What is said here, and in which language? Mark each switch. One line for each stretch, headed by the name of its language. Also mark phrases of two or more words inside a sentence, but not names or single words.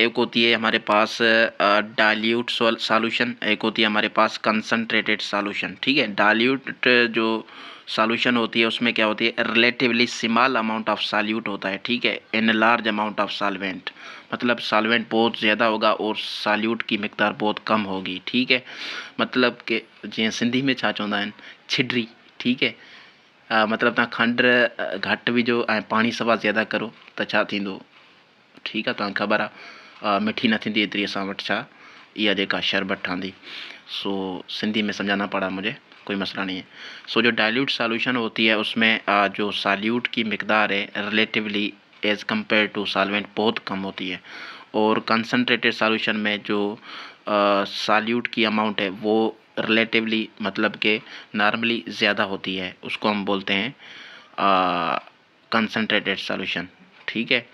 Urdu: ایک ہوتی ہے ہمارے پاس
English: dilute solution,
Urdu: ایک ہوتی ہے ہمارے پاس
English: concentrated solution,
Urdu: ٹھیک ہے. ڈائلیوٹ جو سلوشن ہوتی ہے اس میں کیا ہوتی ہے,
English: relatively small amount of solute
Urdu: ہوتا ہے، ٹھیک ہے,
English: in large amount of solvent,
Urdu: مطلب سالوینٹ بہت زیادہ ہوگا اور سالیوٹ کی مقدار بہت کم ہوگی، ٹھیک ہے. مطلب کہ جی سندھی میں
Sindhi: छा चवंदा आहिनि, छिडरी,
Urdu: ٹھیک ہے.
Sindhi: मतलब तव्हां खंड घटि विझो ऐं पाणी सवा ज़्यादा करो त छा थींदो, ठीकु आहे, तव्हांखे ख़बर आहे मिठी न थींदी एतिरी असां वटि छा, इहा जेका शरबत ठहंदी।
Urdu: سو سندھی میں سمجھانا پڑا مجھے، کوئی مسئلہ نہیں ہے. سو جو
English: dilute solution
Urdu: ہوتی ہے اس میں جو سالیوٹ کی مقدار ہے
English: relatively as compare to solvent
Urdu: بہت کم ہوتی ہے، اور
English: concentrated solution
Urdu: میں جو سالیوٹ کی اماؤنٹ ہے وہ ریلیٹولی، مطلب کہ نارملی زیادہ ہوتی ہے، اس کو ہم بولتے ہیں
English: concentrated solution,
Urdu: ٹھیک ہے.